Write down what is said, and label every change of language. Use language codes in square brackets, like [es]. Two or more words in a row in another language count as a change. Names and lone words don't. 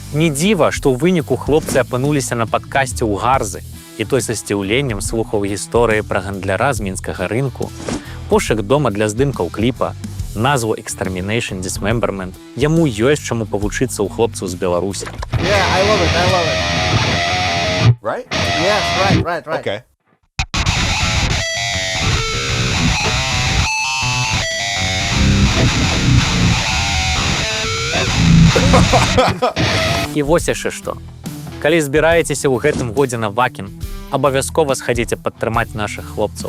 [be] Не дзіва, што ў выніку хлопцы апынуліся на падкасце ў Гарзы, і той са здзіўленнем слухаў гісторыі пра гандляра з мінскага рынку, пошук дома для здымкаў кліпа, назву Extermination Dismemberment. Яму ёсць чаму павучыцца ў хлопцаў з Беларусі. [en] Yeah, I love it. Right? Yes, right. Okay. [be] І вось яшчэ што. Калі збіраецеся ў гэтым годзе на Вакін, абавязкова схадзіце падтрымаць нашых хлопцаў.